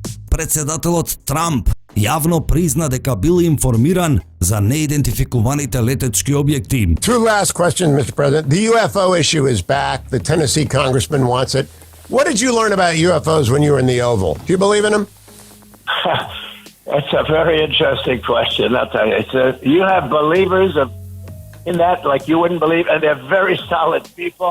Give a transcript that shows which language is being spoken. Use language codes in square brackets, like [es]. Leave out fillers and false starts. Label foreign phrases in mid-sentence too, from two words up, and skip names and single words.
[mk] Председателот Трамп јавно призна дека бил информиран за неидентификуваните летечки објекти. [en] Two last questions, Mr. President. The UFO issue is back. The Tennessee congressman wants it. What did you learn about UFOs when you were in the Oval? Do you believe in them? That's a very interesting question. I'll tell you. You have believers in that like you wouldn't believe, and they're very solid people.